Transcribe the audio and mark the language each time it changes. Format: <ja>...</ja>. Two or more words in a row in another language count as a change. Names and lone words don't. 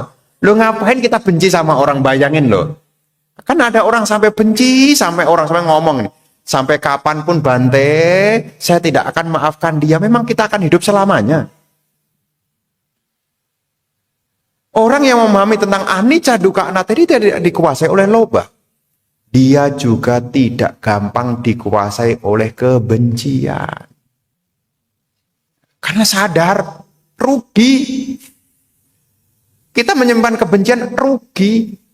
<id>Loh, ngapain kita benci sama orang? Bayangin loh. Kan ada orang sampai benci, sampai orang sampai ngomong nih, sampai kapanpun Bante, saya tidak akan maafkan dia. Memang kita akan hidup selamanya. Orang yang memahami tentang</id> <pi>anicca dukkha anatta</pi> <id>ini tidak dikuasai oleh loba. Dia juga tidak gampang dikuasai oleh kebencian. Karena sadar, rugi. Kita menyimpan kebencian, rugi.</id>